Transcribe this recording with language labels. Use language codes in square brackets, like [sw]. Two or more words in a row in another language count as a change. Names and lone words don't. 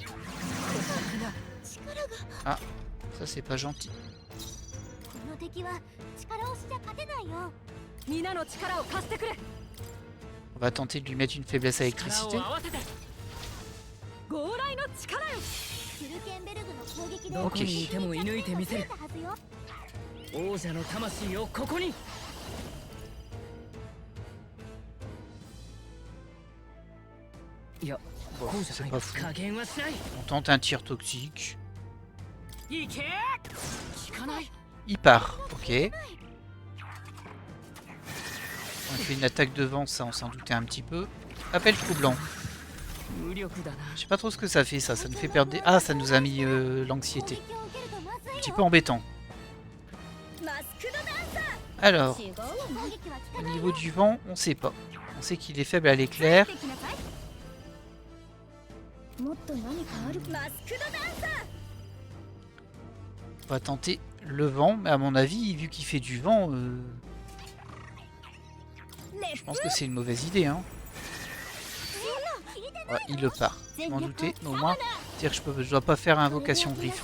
[fr] Ah, ça c'est pas gentil. [ja] この敵は力押しじゃ勝てないよ。皆の力を貸してくれ。 [fr] On va tenter de lui mettre une faiblesse à l'électricité. [ja] 豪雷の力よ。フルケンベルグの攻撃で [fr] Ok. [ja] いても射抜いてみせる。はずよ。王者の魂をここに。いや、 [fr] Bon, [ja] こうじゃ [fr] c'est [ja] ない [fr] pas fou. [ja] 加減はしない。 [fr] On tente un tir toxique. [ja] いけ。効かない。 [fr] Il part, ok. On fait une attaque de vent, ça on s'en doutait un petit peu. Appel troublant. [ja] 無力だな。 [fr] Je sais pas trop ce que ça fait, ça nous fait perdre des... Ah, ça nous a mis l'anxiété. [ja] 攻撃を受けるとまずい [fr] Un [ja] よ。 [fr] petit peu embêtant. [ja] マスクドダンサ [fr] Alors, [ja] 違うわ攻撃は効 [fr] au [ja] かない [fr] niveau du vent, on sait pas. On sait qu'il est faible à l'éclair. [ja] ーできなさい。もっと何かある。マスクドダンサ [fr] On va tenter le vent, mais à mon avis, vu qu'il fait du vent, ー。レ je pense que c'est une mauvaise idée. Hein. Ouais, il le part. Je m'en doutais, mais au moins, c'est-à-dire que je dois pas faire invocation griffon.